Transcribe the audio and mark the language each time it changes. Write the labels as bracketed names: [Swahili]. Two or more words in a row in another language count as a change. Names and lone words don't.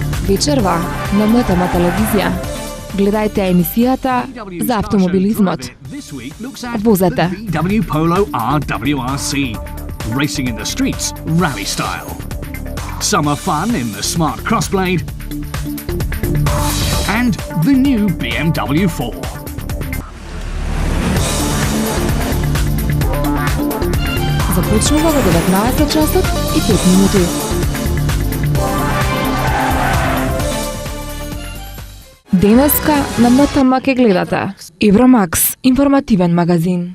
[Macedonian] Вечерва на МТМ телевизија. Гледајте емисијата за автомобилизмот. Возете. [English] VW Polo RWRC. Racing in the streets, rally style. Summer fun in the smart Crossblade. And the new BMW 4. [Macedonian] Започнува во 19 часот и 5 минути. Денеска на МТМ ке гледате Евромакс, информативен магазин.